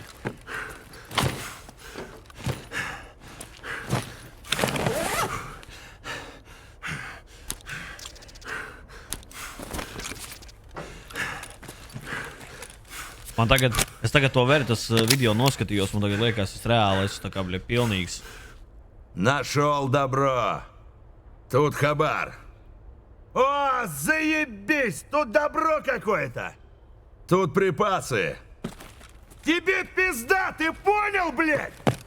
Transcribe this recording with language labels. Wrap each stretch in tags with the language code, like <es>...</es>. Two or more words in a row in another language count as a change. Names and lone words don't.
<lv>Man tagad, es tagad to Veritas video noskatījos, man tagad liekas, es reāli esmu tā kā, bļet, pilnīgs.</lv> <ru>Нашел добро. Тут хабар. О, заебись! Тут добро какое-то! Тут припасы. Тебе пизда, ты понял, блядь?</ru>